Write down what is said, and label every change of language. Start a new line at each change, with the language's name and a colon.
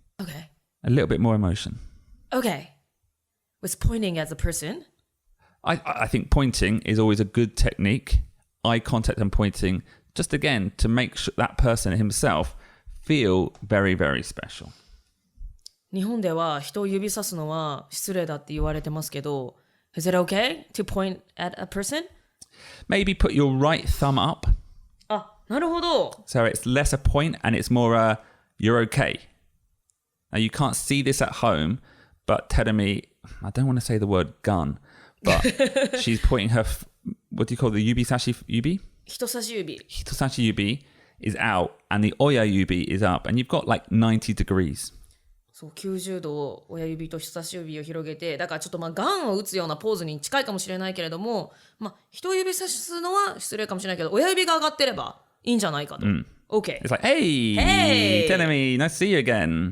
English: Okay. A little bit more emotion. Okay. Was pointing as a person? I think pointing is always a good technique. Eye contact and pointing, just again, to make sure that person himself feel very, very special.
Japanese: 日本では人を指さすのは失礼だって言われてますけど、
English: Is it okay to point at a person? Maybe put your right thumb up.
Japanese: なるほど。
English: So it's less a point and it's more a, you're okay. Now you can't see this at home, but Terumi, I don't want to say the word gun, but she's pointing her, what do you call the yubisashi yubi?
Japanese: 人差し指。
English: Hitosashi yubi is out and the oya yubi is up and you've got like 90 degrees.
Japanese: そう、90度を親指と人差し指を広げて、だからちょっとガンを打つようなポーズに近いかもしれないけれども、人指さすのは失礼かもしれないけど、親指が上がってればいいんじゃないかと。
English: Okay. It's like, hey, Terumi, nice to see you again.